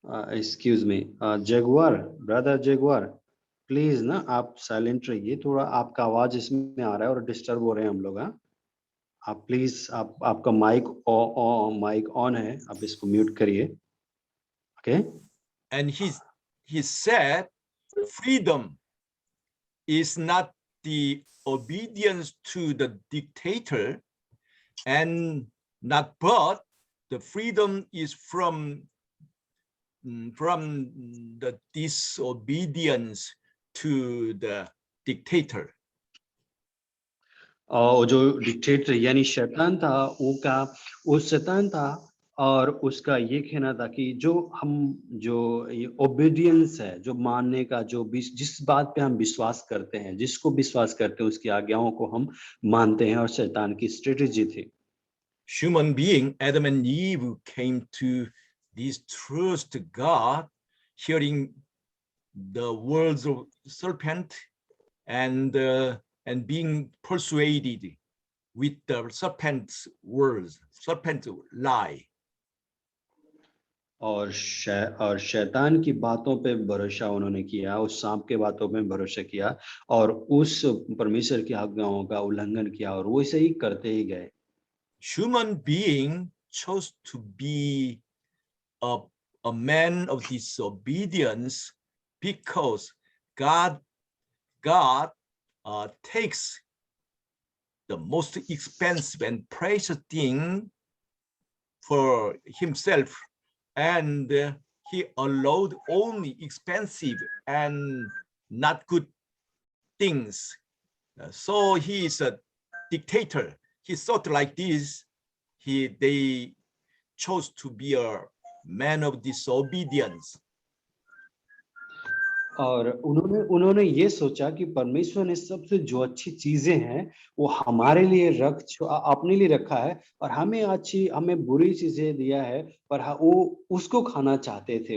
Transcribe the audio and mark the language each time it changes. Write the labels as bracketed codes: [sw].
[en] Excuse me, brother [hi] Jaguar, please ना आप silent रहिए, थोड़ा आपका आवाज इसमें आ रहा है और डिस्टर्ब हो रहे हैं हम लोग. आप प्लीज आपका माइक ऑन है, आप इसको म्यूट करिए. Okay. [en] And he said freedom is not the obedience to the dictator, and not but the freedom is from the disobedience to the dictator. [hi] और जो डिक्टेटर यानी शैतान था, वो शैतान था, और उसका ये कहना था कि जो ये ओबीडियंस है, जो मानने का, जिस बात पे हम विश्वास करते हैं, जिसको विश्वास करते हैं, उसकी आज्ञाओं को हम मानते हैं, और शैतान की स्ट्रेटेजी थी. [en] Human being Adam and Eve came to distrust God, hearing the words of serpent and being persuaded with the serpent's words, serpent's lie. [hi] और शैतान की बातों पे भरोसा उन्होंने किया, उस सांप के बातों पे भरोसा किया और उस परमेश्वर की आज्ञाओं का उल्लंघन किया और वैसे ही करते ही गए। [en] Human being chose to be a man of disobedience because God takes the most expensive and precious thing for himself, and he allowed only expensive and not good things. So he is a dictator. He thought like this. They chose to be a man of disobedience. [hi] और उन्होंने ये सोचा कि परमेश्वर ने सबसे जो अच्छी चीजें हैं वो हमारे लिए अपने लिए रखा है और हमें बुरी चीजें दिया है, पर वो उसको खाना चाहते थे।